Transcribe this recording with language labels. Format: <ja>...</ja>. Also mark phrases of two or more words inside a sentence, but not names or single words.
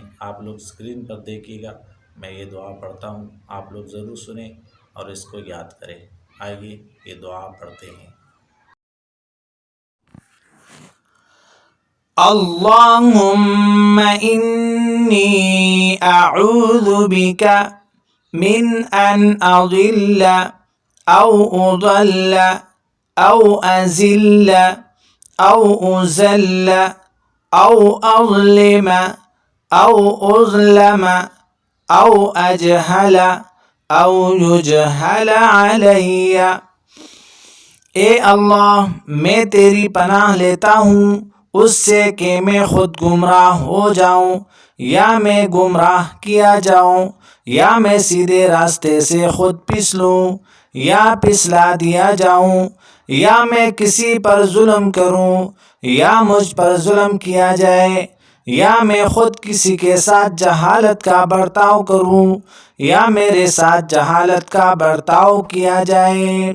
<ur>آپ لوگ اسکرین پر دیکھیے گا، میں یہ دعا پڑھتا ہوں، آپ لوگ ضرور سنیں اور اس کو یاد کریں۔ آئیے یہ دعا پڑھتے ہیں۔</ur> <ar>اللہم انی اعوذ بک من ان اضل او اضل او ازل او ازل او اظلم او اظلم او اجہل او یجہل علی۔</ar> <ur>اے اللہ، میں تیری پناہ لیتا ہوں اس سے کہ میں خود گمراہ ہو جاؤں، یا میں گمراہ کیا جاؤں، یا میں سیدھے راستے سے خود پھسلوں یا پھسلا دیا جاؤں، یا میں کسی پر ظلم کروں یا مجھ پر ظلم کیا جائے، یا میں خود کسی کے ساتھ جہالت کا برتاؤ کروں یا میرے ساتھ جہالت کا برتاؤ کیا جائے۔</ur>